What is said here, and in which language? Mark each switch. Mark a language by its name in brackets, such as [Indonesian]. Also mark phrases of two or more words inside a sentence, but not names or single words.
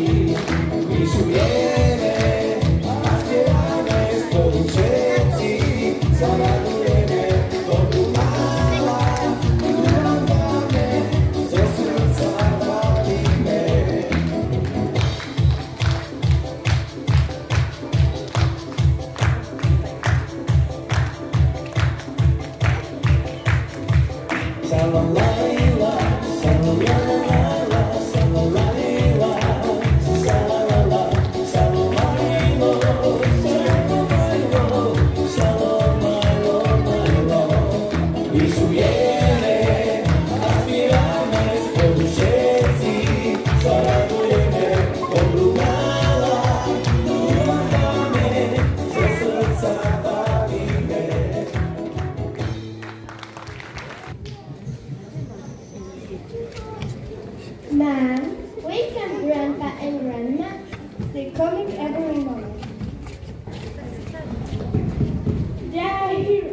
[Slovak] Vyšujeme a spievame spolu všetci, zaradujeme dobrú náladu, tu vám dáme, zo srdca bavíme. Sha-la-la-la, sha-la-la-la-la, sha-la-la-la-la, sha-la-la-la, sha-la-la-la-la, sha-la-la-la-la, sha-la-la-la-la. Vyšujeme a spievame spolu všetci, zaradujeme dobrú náladu, tu vám dáme, zo srdca bavíme. [English] Mom, wake up Grandpa and Grandma. They're coming every morning. They are here.